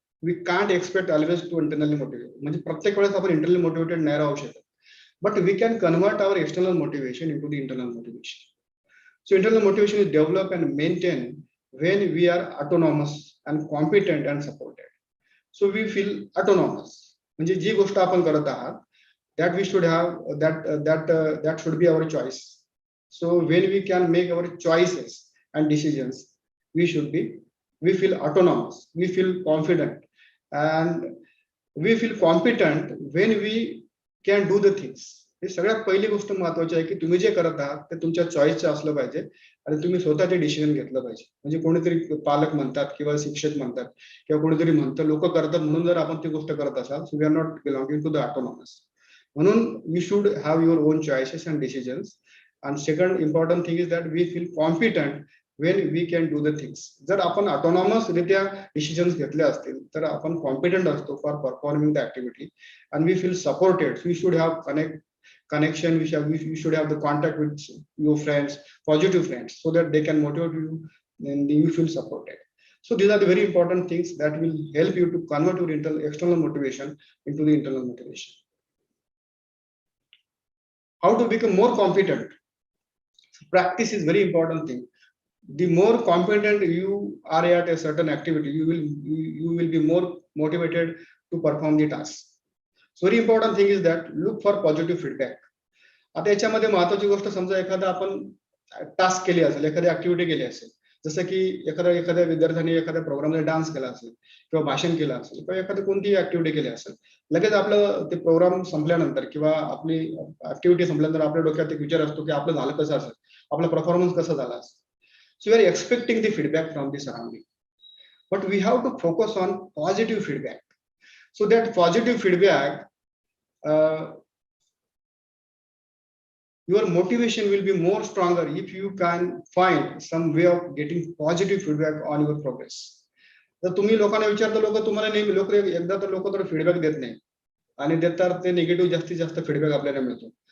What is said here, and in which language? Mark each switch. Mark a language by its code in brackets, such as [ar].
[en] We can't expect always to internally motivate. [mr] म्हणजे प्रत्येक वेळेस आपण [en] internally motivated [mr] नाही राहू शकत. [en] But we can convert our external motivation into the internal motivation. So internal motivation is developed and maintained when we are autonomous and competent and supported. So we feel autonomous. [mr] म्हणजे जी गोष्ट आपण करत आहात, [en] that we should have that should be our choice. So when we can make our choices and decisions, we feel autonomous, we feel confident, and we feel competent when we can do the things. [mr] हे सगळ्यात पहिली गोष्ट महत्त्वाची आहे की तुम्ही जे करत आहात ते तुमच्या चॉईसचं असलं पाहिजे आणि तुम्ही स्वतःचे डिसिजन घेतलं पाहिजे. म्हणजे कोणीतरी पालक म्हणतात किंवा शिक्षक म्हणतात किंवा कोणीतरी म्हणतं लोक करतात म्हणून जर आपण ती गोष्ट करत असाल, [en] So we are not belonging to the autonomous. म्हणून you should have your own choices and decisions. And second important thing is that we feel competent when we can do the things. [mr] जर आपण autonomous रित्या decisions घेतले असतील तर आपण competent असतो [en] For performing the activity, and we feel supported. So we should have connection, we should have the contact with your friends, positive friends, so that they can motivate you and you feel supported. So these are the very important things that will help you to convert your external motivation into the internal motivation. How to become more competent? Practice is very important thing. The more competent you are at a certain activity, you will be more motivated to perform the task. So very important thing is that look for positive feedback. [mr] आता याच्यामध्ये महत्त्वाची गोष्ट, समजा एखादा आपण task केली असेल, एखादी ऍक्टिव्हिटी केली असेल, जसं की एखाद्या विद्यार्थ्याने एखाद्या प्रोग्राममध्ये डान्स केला असेल किंवा भाषण केलं असेल किंवा एखादी कोणतीही ऍक्टिव्हिटी केली असेल, लगेच आपलं ते प्रोग्राम संपल्यानंतर किंवा आपली ऍक्टिव्हिटी संपल्यानंतर आपल्या डोक्यात एक विचार असतो की आपलं झालं कसं असेल, आपला परफॉर्मन्स कसा झाला असेल. [en] So we are expecting the feedback from the surrounding, but we have to focus on positive feedback. So that positive feedback, your motivation will be more stronger if you can find some way of getting positive feedback on your progress. [mr] तर तुम्ही लोकांना विचारता, लोक तुम्हाला नेहमी एकदा तर लोक तर फीडबॅक देत नाही आणि देतात ते निगेटिव्ह जास्तीत जास्त फीडबॅक आपल्याला मिळतो.